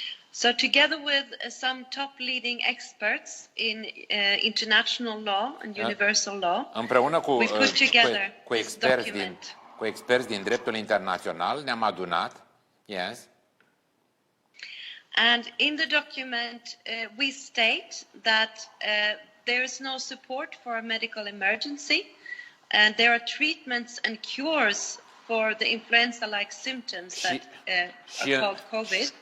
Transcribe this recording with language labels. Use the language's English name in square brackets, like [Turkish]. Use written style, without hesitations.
[English] So together with some top leading experts in international law and universal law, [Romanian] împreună [English] we put together [Romanian] cu experți din dreptul internațional ne-am adunat. [English] Yes. And in the document, we state that there is no support for a medical emergency, and there are treatments and cures for the influenza-like symptoms that are called COVID.